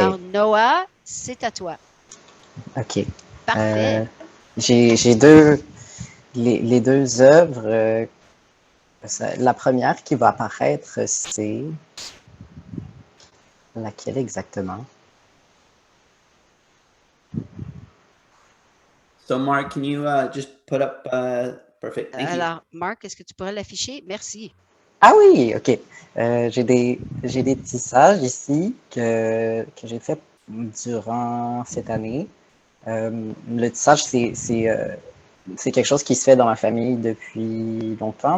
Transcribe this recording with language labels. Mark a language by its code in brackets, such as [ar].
[fr] Alors, Noah, c'est à toi. OK. Parfait. J'ai les 2 œuvres. La première qui va apparaître, c'est laquelle exactement? [en] So, Mark, can you just put up perfect? Thank you. [fr] Alors, Marc, est-ce que tu pourrais l'afficher? Merci. Ah oui, OK. J'ai des tissages ici que j'ai fait durant cette année. Le tissage, c'est quelque chose qui se fait dans ma famille depuis longtemps.